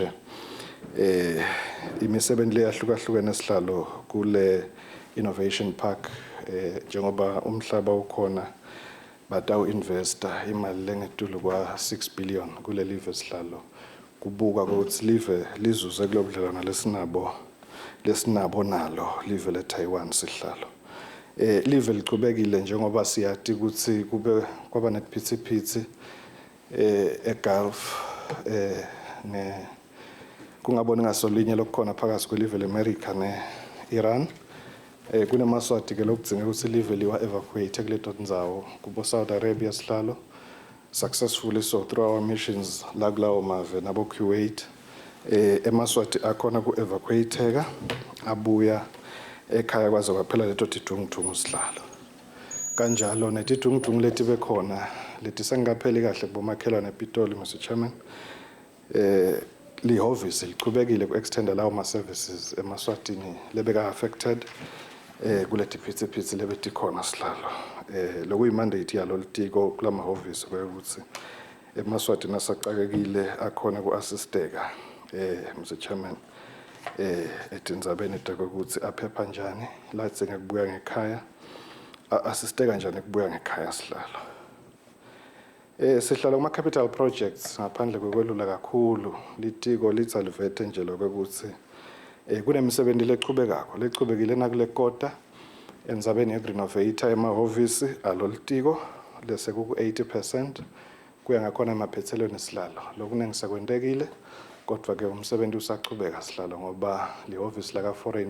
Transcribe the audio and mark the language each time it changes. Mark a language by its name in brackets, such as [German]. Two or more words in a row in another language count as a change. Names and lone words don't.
[Swati] imisebenzi leyahlukahlukene sihlalo kule [English] innovation park [Swati] njengoba umhlaba ukhona batawu investor imali lengetulu kwa 6 billion kule live sihlalo kubuka ukuthi live lizuze kulobudlelwano lesinabo nalo live leTaiwan sihlalo live lichubekile njengoba siyati ukuthi kube kwaba nephithiphithi eGulf kungabona ngasolinye lokukhona phakathi kwelive leAmerica neIran kunemaswati ke lokudzinga ukuthi live liwa evacuate kuleto ndzawo kubo Saudi Arabia sihlalo [English] successfully so through our missions [Swati] la kulawo mave nabo Kuwait emaswati akhona ku evacuateka abuya ekhaya kwaze kwaphela leto tidungudungu sihlalo kanjalo netidungudungu leti bekhona leti sengapheli kahle kubomakhelwane ePitoli Mr. Chairman lihovisi lichubekile ku-extenda lawo ma-services emaswatini lebeka affected kuleti phithiphithi lebetikhona sihlalo lokuyimandate yalo litiko kulamahhovisi kwekuthi emaswatini asacakekile akhona ku-assisteka Mr. Chairman etindzabeni takokuthi aphepha njani ladzinga kubuya ngekhaya assisteka njani kubuya ngekhaya sihlalo sihlalo kuma- [English] capital projects [Swati] ngaphandle kokwelula kakhulu litiko litsalivete nje lokwekuthi kunemisebenzi lechubekile nakule kota endzabeni yekurenovate emahhovisi alo litiko lese kuku-80% kuya ngakhona emaphethelweni sihlalo lokunengisekwentekile kodwa ke umsebenzi usachubeka sihlalo ngoba lihhovisi laka-foreign